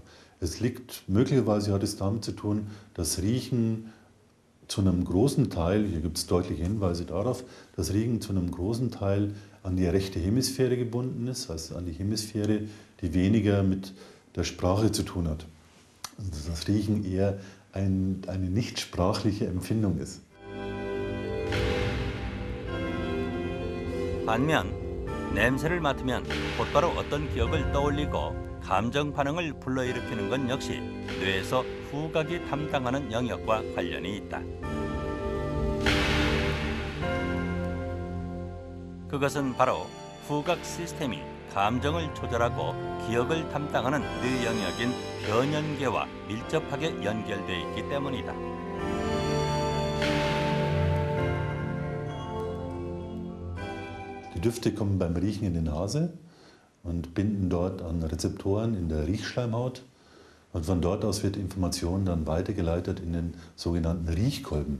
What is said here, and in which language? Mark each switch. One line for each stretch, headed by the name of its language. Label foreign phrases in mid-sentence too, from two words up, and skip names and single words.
German: Es liegt möglicherweise hat es damit zu tun, dass Riechen zu einem großen Teil, hier gibt es deutliche Hinweise darauf, dass Riechen zu einem großen Teil an die rechte Hemisphäre gebunden ist, also an die Hemisphäre, die weniger mit der Sprache zu tun hat. Also dass Riechen eher eine nichtsprachliche Empfindung ist.
Korean: 반면 냄새를 맡으면 곧바로 어떤 기억을 떠올리고 감정 반응을 불러일으키는 건 역시 뇌에서 후각이 담당하는 영역과 관련이 있다. 그것은 바로 후각 시스템이 감정을 조절하고 기억을 담당하는 뇌 영역인 변연계와 밀접하게 연결돼 있기 때문이다.
German: Die Düfte kommen beim Riechen in die Nase und binden dort an Rezeptoren in der Riechschleimhaut. Und von dort aus wird Information dann weitergeleitet in den sogenannten Riechkolben.